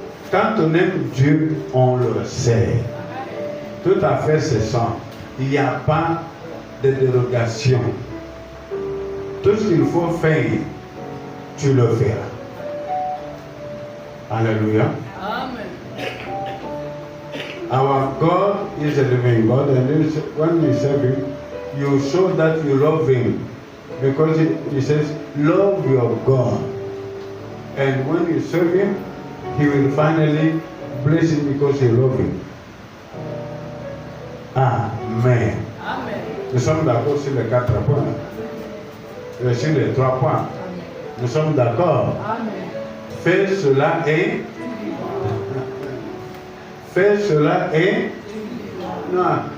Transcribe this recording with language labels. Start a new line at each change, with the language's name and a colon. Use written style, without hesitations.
French: Quand on aime Dieu, on le sert. Tout à fait, c'est ça. Il n'y a pas de dérogation. Tout ce qu'il faut faire, tu le feras. Alléluia. Amen.
English: Our God is a living God, and when you serve Him, you show that you love Him. Because He says, love your God. And when you serve Him, He will finally bless you because you love Him. Amen. Amen.
French: Nous sommes d'accord sur les 4 points. Et sur les 3 points. Nous sommes d'accord. Amen. Fais cela et... Fais cela et... Non.